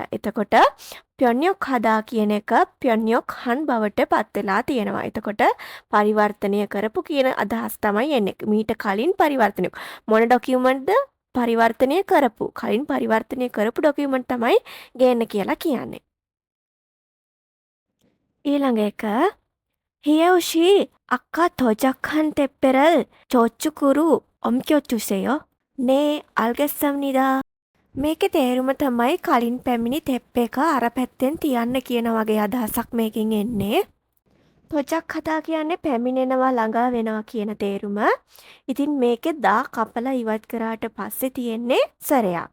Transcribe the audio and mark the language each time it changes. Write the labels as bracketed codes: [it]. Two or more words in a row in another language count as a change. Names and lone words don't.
[si] එතකොට ප්යොන්යොක් හදා කියන එක ප්යොන්යොක් හන් බවට පත් වෙලා තියෙනවා. එතකොට පරිවර්තනය කරපු කියන අදහස් තමයි එන්නේ. මීට කලින් පරිවර්තනය මොන ඩොකියුමන්ට්ද පරිවර්තනය කරපු. කලින් පරිවර්තනය කරපු ඩොකියුමන්ට් තමයි ගේන්න කියලා කියන්නේ. ඊළඟ එක [ko] "희ය우씨, 아까 도착한 택배를 저쪽으로 옮겨주세요. 네, 알겠습니다." [si] මේකේ තේරුම තමයි කලින් පැමිණි තෙප් එක අර පැත්තෙන් තියන්න කියන වගේ අදහසක් මේකෙන් එන්නේ. තොචක් හදා කියන්නේ පැමිණෙනවා ළඟා වෙනවා කියන තේරුම. ඉතින් මේකේ දා කපලා ඉවත් කරාට පස්සේ තියෙන්නේ සරයක්.